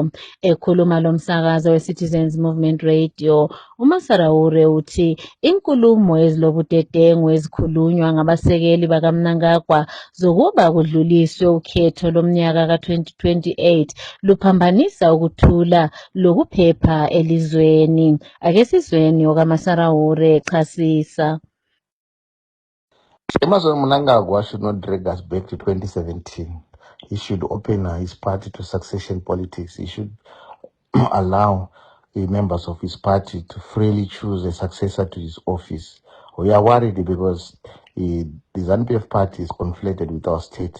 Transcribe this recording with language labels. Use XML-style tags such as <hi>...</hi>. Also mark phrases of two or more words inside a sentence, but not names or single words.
<nd>Ekhuluma lo msakazo we-Citizens Movement Radio, uMasaraure uthi inkulumo ezilobudedengu ezikhulunywa ngabasekeli bakaMnangagwa zokuba kudluliswe ukhetho lomnyaka ka-2028 luphambanisa ukuthula lokuphepha elizweni. Ake sizweni okaMasaraure echasisa.</nd> <en>Emmerson Mnangagwa should not drag us back to 2017. He should open his party to succession politics. He should allow the members of his party to freely choose a successor to his office. We are worried because the ZANU-PF party is conflicted with our state.</en>